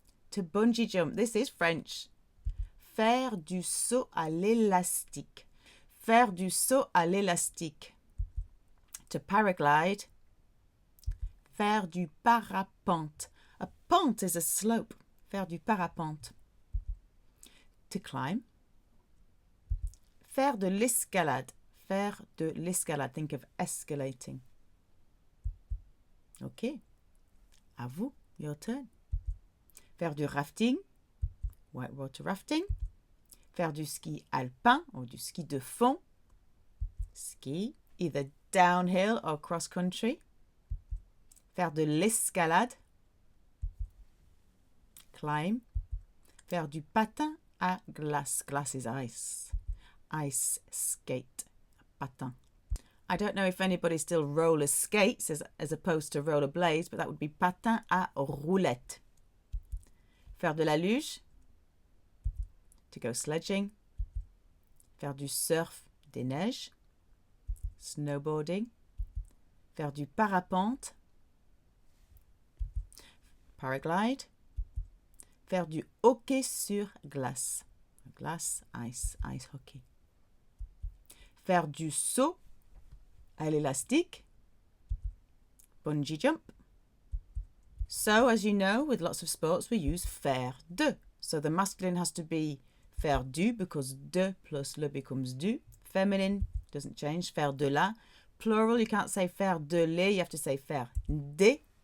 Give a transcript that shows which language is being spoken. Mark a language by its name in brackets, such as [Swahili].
[English] To bungee jump, this is French. [French] Faire du saut à l'élastique. Faire du saut à l'élastique. [English] To paraglide. [French] Faire du parapente. [English] A pente is a slope. [French] Faire du parapente. [English] To climb. [French] Faire de l'escalade. Faire de l'escalade. [English] Think of escalating. Okay. [French] À vous, [English] your turn. [French] Faire du rafting. [English] Whitewater rafting. [French] Faire du ski alpin or du ski de fond. [English] Ski, either downhill or cross country. [French] Faire de l'escalade. Climb. Faire du patin à glace. [English] Glace is ice. Ice skate. Patin. I don't know if anybody still roller skates as opposed to roller blades, but that would be [French] patin à roulettes. Faire de la luge, [English] to go sledging. [French] Faire du surf, des neiges. Snowboarding. Faire du parapente. Paraglide. Faire du hockey sur glace. Glace, [English] ice, ice hockey. [French] Faire du saut à l'élastique. [English] Bungee jump. So, as you know, with lots of sports, we use [French] faire de. [English] So the masculine has to be [French] faire du [English] because de plus le becomes du. Feminine doesn't change. [French] Faire de la. [English] Plural, you can't say [French] faire de les, [English] you have to say [French] faire des.